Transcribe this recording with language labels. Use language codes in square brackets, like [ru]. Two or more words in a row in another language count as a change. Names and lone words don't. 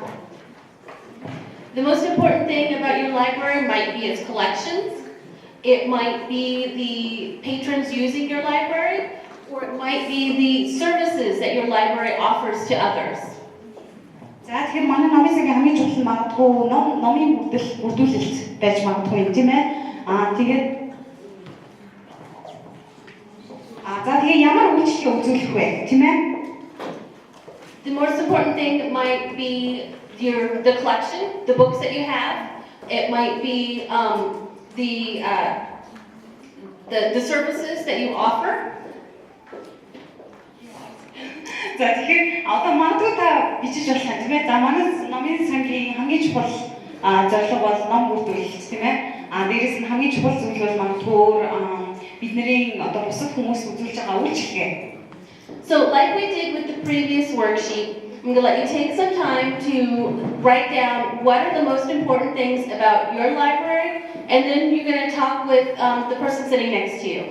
[en] The most important thing about your library might be its collections. It might be the patrons using your library, or it might be the services that your library offers to others. [mn] За тэгэхээр манай номын сангийн хамгийн чухал нь магадгүй номын бүрдүүлэлт байж магадгүй юм тийм ээ. Тэгээд ямар үйлчлэл үзүүлэх вэ тийм ээ? [en] The most important thing might be the collection, the books that you have. It might be the services that you offer. [mn] За тэгэхээр одоо магадгүй та бичиж болох юм тийм ээ. За манай номын сангийн хамгийн чухал зорилго бол ном бүрдүүлэлт тийм ээ. Дээрээс нь хамгийн чухал зүйл бол магадгүй бидний одоо бусад хүмүүс үзүүлж байгаа үйлчлэгээ. [en] So like we did with the previous worksheet, I'm going to let you take some time to write down what are the most important things about your library and then you're going to talk with the person sitting next to you.